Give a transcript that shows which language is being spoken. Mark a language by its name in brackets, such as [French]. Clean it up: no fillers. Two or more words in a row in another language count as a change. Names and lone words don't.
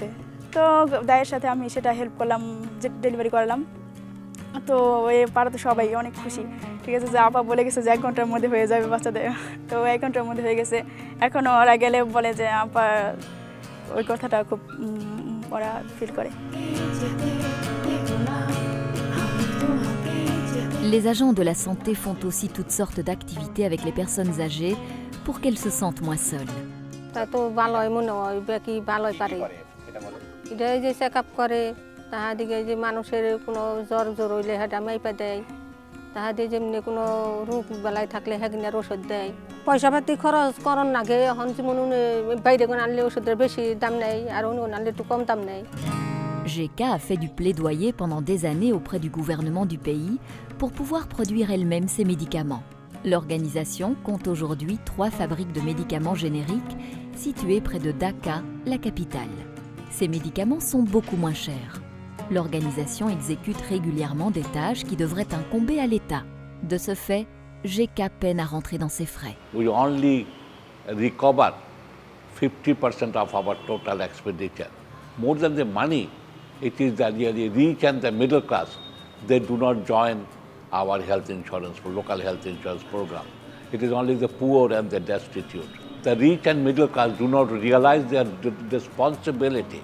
[Bangla] তো দায়ের সাথে আমি সেটা হেল্প করলাম, যে ডেলিভারি করালাম। তো এই পাড়াতে সবাই অনেক খুশি, ঠিক আছে, যে আপা বলে গেছে যে 1 ঘন্টার মধ্যে হয়ে যাবে বাচ্চাদের। তো 1 ঘন্টার মধ্যে হয়ে গেছে। এখনও ওরা গেলে বলে যে আপা, ওই কথাটা খুব ওরা ফিল করে। [French] Les agents de la santé font aussi toutes sortes d'activités avec les personnes âgées pour qu'elles se sentent moins seules. [Bangla] তা তো ভালোই মনে হয়, কি ভালোই পারে এটা যে [English] check up [Bangla] করে, তাহাদিকে যে মানুষের কোনো জ্বর হইলে সেটা মাইপা দেয়, তাহাদি যেমনি কোনো রোগ বেলায় থাকলে সেগিনার ওষুধ দেয়। পয়সা পাতি খরচ করন নাগে, এখন যেমন বাইরে কোন আনলে ওষুধের বেশি দাম নেই, আর অন্য আনলে একটু কম দাম নেই। [French] GK a fait du plaidoyer pendant des années auprès du gouvernement du pays pour pouvoir produire elle-même ses médicaments. L'organisation compte aujourd'hui 3 fabriques de médicaments génériques situées près de Dhaka, la capitale. Ces médicaments sont beaucoup moins chers. L'organisation exécute régulièrement des tâches qui devraient incomber à l'État. De ce fait, GK peine à rentrer dans ses frais. [English] We only recover 50% of our total expenditure. More than the money, it is the rich and the middle class. They do not join our health insurance, local health insurance program. It is only the poor and the destitute. The rich and middle class do not realize their responsibility.